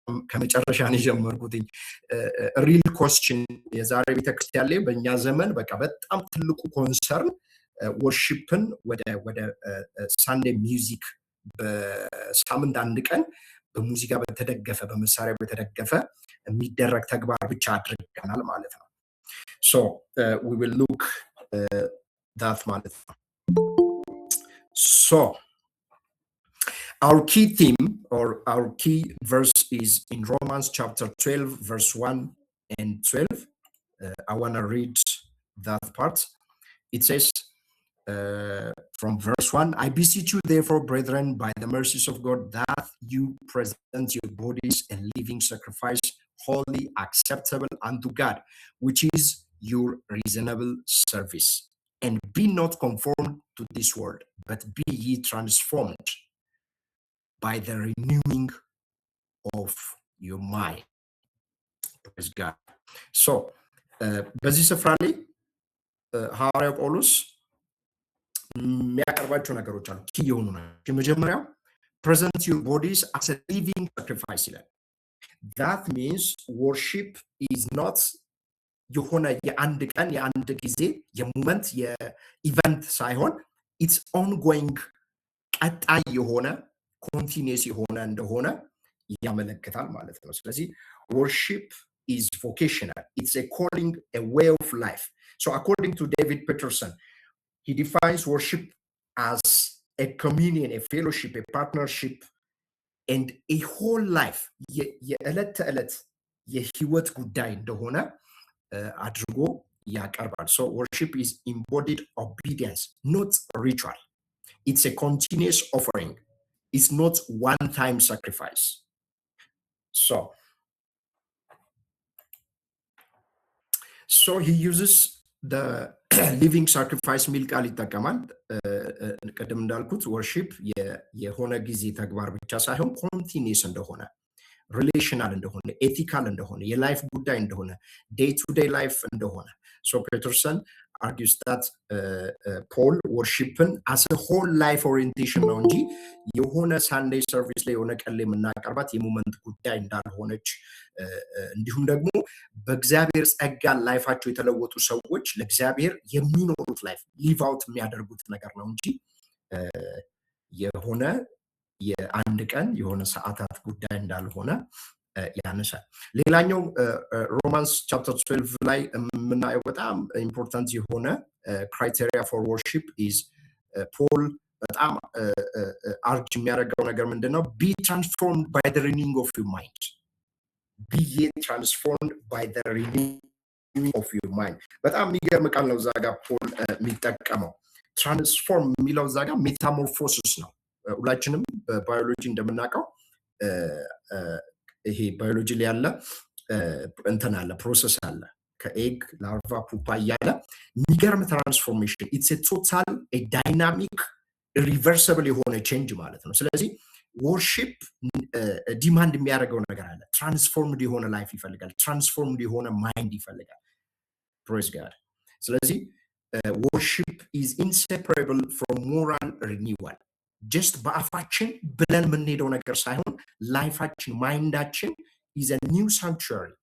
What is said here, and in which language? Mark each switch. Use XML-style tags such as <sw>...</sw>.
<am>ከመጨረሻ ነው የጀመርኩት። ሪል ኮስችን የዛሬ ቤተክርስቲያን ላይ በእኛ ዘመን በቃ በጣም ትልቁ ኮንሰርን ወርሺፕን ወደ ሳንዴ ሚውዚክ በሳምንት አንድ ቀን በሙዚቃ በተደገፈ በመሳሪያ በተደገፈ የሚደረግ ተግባር ብቻ አድርገናል ማለት ነው።</am> <en>so we will look that</en> <am>ማለት ነው።</am> <en>so our key theme or our key verse is in Romans chapter 12 verse 1 and 12. I want to read that part. It says from verse 1, I beseech you therefore, brethren, by the mercies of God, that you present your bodies a living sacrifice, holy, acceptable unto God, which is your reasonable service. And be not conformed to this world, but be ye transformed by the renewing of your mind. Praise God.</en> <am>So, በዚህ ስፍራ ላይ ሐዋርያው ጳውሎስ የሚያቀርባቸው ነገሮች አሉ። ኪ የሆኑ ናቸው። የመጀመሪያው</am> <en>present your bodies as a living sacrifice</en> <am>ይላል።</am> <en>that means worship is not</en> <am>የሆነ የአንድ ቀን የአንድ ጊዜ የሞመንት የኢቨንት ሳይሆን</am> <en>it's ongoing</en> <am>ቀጣይ የሆነ continuous የሆነ እንደሆነ ያመለክታል ማለት ነው። ስለዚህ</am> <en>worship is vocational. It's a calling, a way of life. So according to David Peterson, he defines worship as a communion, a fellowship, a partnership, and a whole life.</en> <am>የዕለት ተዕለት የህይወት ጉዳይ እንደሆነ አድርጎ ያቀርባል።</am> <en>So worship is embodied obedience, not ritual. It's a continuous offering. It's not one-time sacrifice. So he uses the living sacrifice</en> <am>ሚል ቃል ይጠቀማል። ቀደም እንዳልኩት worship የሆነ ጊዜ ተግባር ብቻ ሳይሆን continuous እንደሆነ relational እንደሆነ ethical እንደሆነ የላይፍ ጉዳይ እንደሆነ</am> <en>day to day life</en> <am>እንደሆነ</am> <en>so Peterson argues that</en> <am>Paul worshipን</am> <en>as a whole life orientation</en> <am>ነው እንጂ የሆነ Sunday service ላይ የሆነ ቀን ላይ የምናቀርባት የሞመንት ጉዳይ እንዳልሆነች እንዲሁም ደግሞ በእግዚአብሔር ጸጋ ላይፋቸው የተለወጡ ሰዎች ለእግዚአብሔር የሚኖሩት ላይፍ ሊቭ አውት የሚያደርጉት ነገር ነው እንጂ የሆነ የአንድ ቀን የሆነ ሰዓታት ጉዳይ እንዳልሆነ ያነሳል። ሌላኛው ሮማንስ ቻፕተር 12 ላይ የምናየው በጣም ኢምፖርታንት የሆነ</am> <en>criteria for worship is Paul</en> <am>በጣም አርጅ የሚያደርገው ነገር ምንድነው?</am> <en>Be transformed by the renewing of your mind. Be ye transformed by the renewing of your mind.</en> <am>በጣም የሚገርም ቃል ነው ዛጋ ፖል የሚጠቀመው። ትራንስፎርም የሚለው ዛጋ ሜታሞርፎሲስ ነው። ሁላችንም በባዮሎጂ እንደምናውቀው ይሄ ባዮሎጂ ላይ ያለ እንትን አለ ፕሮሰስ አለ ከኤግ ላርቫ ፑፓ ያለ የሚገርም ትራንስፎርሜሽን ኢትስ ኤ ቶታል ኤ ዳይናሚክ ሪቨርሲብል የሆነ ቼንጅ ማለት ነው። ስለዚህ worship ዲማንድ የሚያደርገው ነገር አለ። ትራንስፎርምድ የሆነ ላይፍ ይፈልጋል። ትራንስፎርምድ የሆነ ማይንድ ይፈልጋል።</am> <en>praise God. ስለዚህ worship is inseparable from moral renewal.</en> <am>just በአፋችን ብለን የምንሄደው ነገር ሳይሆን ላይፋችን ማይንዳችን</am> <en>is a new sanctuary.</en>